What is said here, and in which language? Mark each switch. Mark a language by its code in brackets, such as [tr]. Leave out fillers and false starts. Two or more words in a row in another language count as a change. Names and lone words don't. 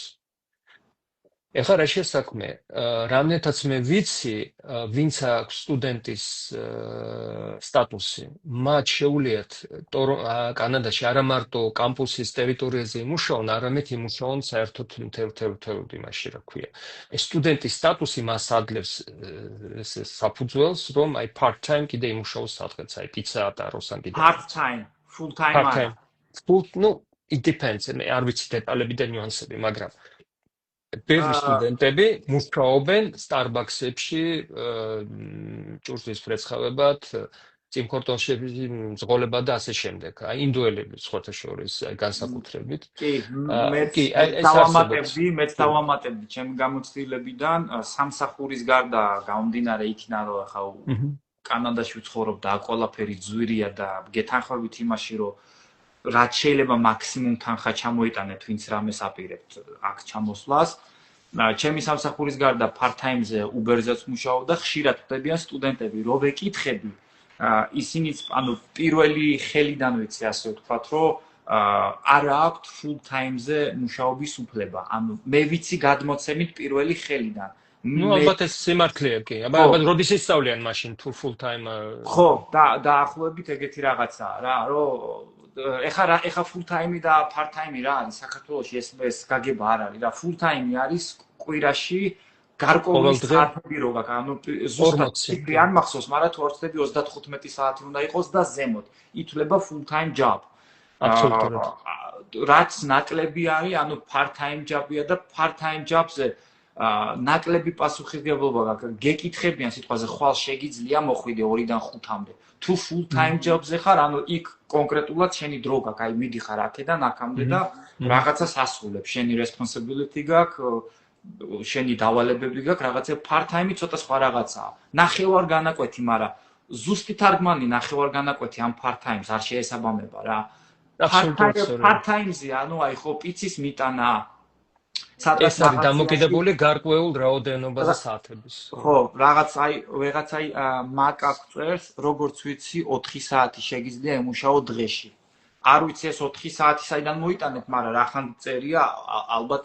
[ka] ეხლა რა შესაქმე, რამდენთაც მე ვიცი, ვინც აქვს სტუდენტის სტატუსი, მათ შეუძლიათ კანადაში არა მარტო კამპუსის ტერიტორიაზე იმუშაონ, არამედ იმუშაონ საერთოდ მთელ იმაში, რა ქვია. სტუდენტის სტატუსი მას ადლევს საფუძველს, რომ აი part-time კიდე იმუშაოს სადღაც, აი პიცა ატაროს ან კიდე. [en] Part-time, full-time არა. ნუ it depends, [ka] მე არ ვიცი დეტალები და ნიუანსები, მაგრამ ბევრი სტუდენტები მუშაობენ Starbucks-ებში, ჭურჭლის ფრეცხავებად, წიმქორტონში მძღოლება და ასე შემდეგ. აი ინდუელები სხვათა შორის განსაკუთრებით. კი, მეც დავამატებდი ჩემი გამოცდილებიდან სამსახურის გარდა გამომდინარე იქიდან რომ ახლა კანადაში ვცხოვრობ და აქ ყველაფერი ძვირია და გეთანხმებით იმაში რომ რაც შეიძლება მაქსიმუმ თანხა ჩამოიტანეთ, ვინც რამეს აპირებთ აქ ჩამოსვლას. ჩემი სამსახურის გარდა part-time-ზე Uber-ზეც მუშაობ და ხშირად ვხვდებიან სტუდენტები, რომ ვეკითხები, ისინიც, ანუ პირველი ხელიდან ვიცი ასე ვთქვათ, რომ არა აქვთ full-time-ზე მუშაობის უფლება. ანუ მე ვიცი გადმოცემით პირველი ხელიდან. ნუ ალბათ ეს სიმართლეა კი. აბა როდის ისწავლიან მაშინ თუ full-time? ხო, დაახლოებით ეგეთი რაღაცაა რა, რომ ეხა full-time და part-time რა არის საქართველოში ეს გაგება არ არის რა full-time არის კვირაში გარკვეული საათები რო გაქვს ანუ ზუსტად ციფრი არ მახსოვს მაგრამ თუ არ ვცდები 35 საათი უნდა იყოს და ზემოთ ითვლება [en] full-time job [ka] აბსოლუტურად რაც ნაკლები არის ანუ [en] part-time job- [ka] ია და [en] part-time job- [ka] ზე ნაკლები პასუხისმგებლობა გაქვს გეკითხებიან სიტყვაზე ხვალ შეგიძლია მოხვიდე 2-დან 5-მდე თუ [en] full-time job- [ka] ზე ხარ ანუ იქ კონკრეტულად შენი დრო გაქვს აი მიდიხარ აქედან აქამდე და რაღაცას ასრულებ შენი responsibility გაქვს შენი დავალებები გაქვს რაღაცა part-time-ი ცოტა სხვა რაღაცაა ნახევარ განაკვეთი მაგრამ ზუსტი თარგმანი ნახევარ განაკვეთი ამ part-time-ს არ შეესაბამება რა part-time-ზე ანუ აი ხო პიცის მიტანა ეს არის დამოკიდებული გარკვეულ რაოდენობაზე საათების. ხო, რაღაც აი ვეღაცაი მაკა გწერს, როგორც ვიცი, 4 საათი შეგიძლია ემუშაო დღეში. არ ვიცი ეს 4 საათი საიდან მოიტანეთ, მაგრამ რახან წერია ალბათ